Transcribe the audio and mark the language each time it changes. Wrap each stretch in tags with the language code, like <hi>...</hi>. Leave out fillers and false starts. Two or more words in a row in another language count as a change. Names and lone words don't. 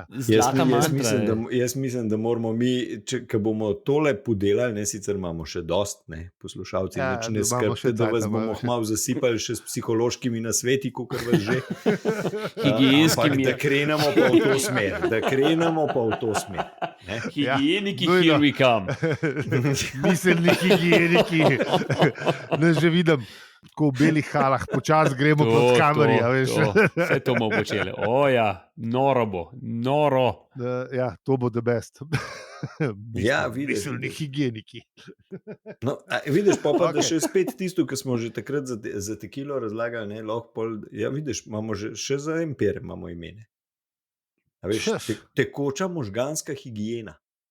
<sl>Jaz mislim, da moramo mi, ko bomo tole podelali, ne, sicer imamo še dost, ne, poslušalci, ne skrbite, da vas bomo malo zasipali še s psihološkimi nasveti, kakor vas že. Higienskimi. Da krenemo pa v to smer. Higieniki,</sl> <en>here we come.</en> <sl>Miselni higieniki. Ne že vidim. Tako v belih halah, počasi gremo proti kameri. Vse to bomo počeli. Noro bo, noro. To bo</sl> <en>the best.</en> <sl>Miselni higieniki. No, vidiš pa, da še spet tisto, ki smo že takrat za tekilo razlagali, ne, lahko pol, vidiš, imamo še za empire imamo imene. Veš, tekoča možganska higiena.</sl>